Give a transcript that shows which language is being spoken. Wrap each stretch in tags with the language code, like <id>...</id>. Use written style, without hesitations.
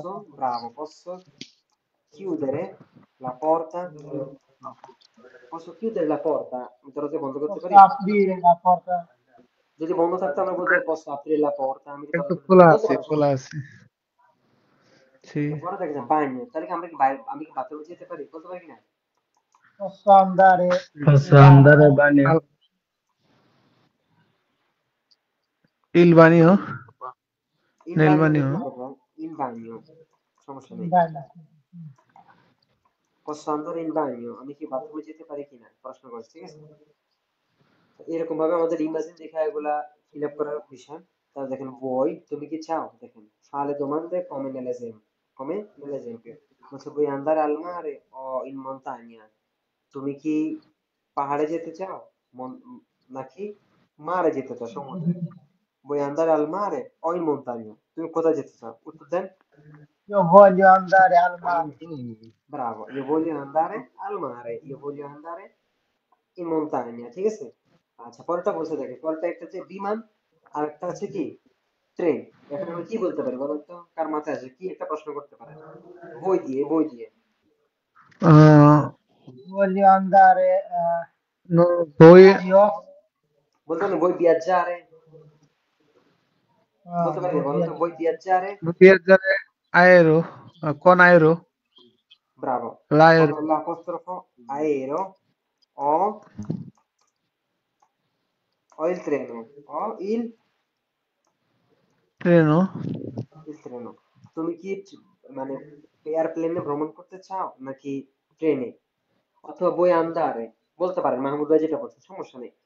<it>Posso, bravo, posso chiudere la porta? Posso chiudere la porta?</it> <bn>দরজা বন্ধ করতে</bn> <it>posso</it> <bn>পারি?</bn> <it>aprire la porta.</it> <bn>যদি বন্ধ থাকতো আমরা বলতে পারি</bn> <it>posso aprire la porta,</it> <bn>আমি কি</bn> <it>Ecco,</it> <bn>দরজা খুলতে পারি? বলতে</bn> <it>sì,</it> <bn>পারো সমস্যা নেই।</bn> <it>sì. Sì.</it> <bn>পরে দেখেন বাড়ি, তাহলে কি আমরা কি বাইরে, আমি কি বাথরুমে যেতে পারি? বলতে পারি কি না?</bn> <it>Posso andare in Posso andare al bagno. bagno? Al- il bagno? ইন Nel বাগনো bagno?</it> <bn>লিখতে পারবো, ইন বাগনো, সমস্যা</bn> <it>In</it> <bn>নেই।</bn> <it>bagno. posso andare in bagno,</it> <bn>আমি কি বাথরুমে যেতে পারি কিনা প্রশ্ন করছি, ঠিক আছে? তো এরকম ভাবে আমাদের ইমাজিন দেখা এগুলা ফিল আপ করার বিষয়। তাহলে দেখেন বই, তুমি কি চাও? দেখেন</bn> <it>fare domande come nell'esempio, come nell'esempio,</it> <bn>বলছে</bn> <it>vuoi andare al mare o in montagna,</it> <bn>তুমি কি পাহাড়ে যেতে চাও নাকি মারে যেতে চাও, সমুদ্রে?</bn> <it>vuoi andare al mare o in montagna,</it> <bn>তুমি কোথায় যেতে চাও? উত্তর দেন।</bn> <it>Io voglio andare al mare. bravo, io voglio andare al mare, io voglio andare in montagna, ঠিক আছে?</it> <bn>আচ্ছা পরেরটা বলছে দেখে, পরেরটা একটা হচ্ছে বিমান, আর একটা হচ্ছে কি ট্রেন। এখন আমরা কি বলতে পারি বলুন তো, কার মাথায় আসে কি একটা প্রশ্ন করতে পারেন? বই দিয়ে, বই দিয়ে Uh,</bn> <it>Voglio andare, poi io,</it> <bn>বলতে পারেন বই viaggiare, বলতে পারি</bn> <it>voglio</it> <bn>বলুন তো বই viaggiare?</bn> <it>viaggiare aereo, con aereo, bravo, con l'aereo, l'apostrofo aereo o il treno o treno, il treno,</it> <bn>তুমি কি মানে এয়ারপ্লেনে ভ্রমণ করতে চাও নাকি ট্রেনে, অথবা বই আন্দারে বলতে পারেন, মাহমুদ ভাই যেটা বলছে সমস্যা নেই।</bn>